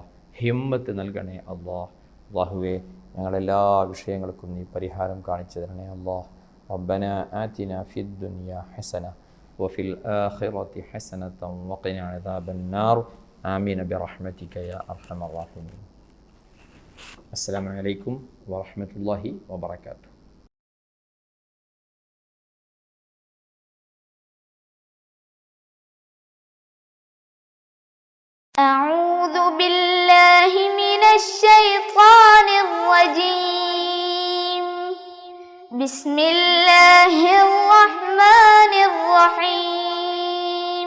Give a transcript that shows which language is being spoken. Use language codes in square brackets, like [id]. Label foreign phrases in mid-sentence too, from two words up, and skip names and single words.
[ml] ഹിമ്മത്ത് നൽകണേ അല്ലാഹുവേ ഞങ്ങളെല്ലാ വിഷയങ്ങൾക്കും നീ പരിഹാരം കാണിച്ചു തരണേ അല്ലാഹ്. [ar] ربنا آتنا في الدنيا حسنة وفي الآخرة حسنة وقنا عذاب النار. آمين برحمتك يا أرحم الراحمين. السلام عليكم ورحمة الله وبركاته. أعوذ بالله من الشيطان الرجيم. بسم الله الرحمن الرحيم.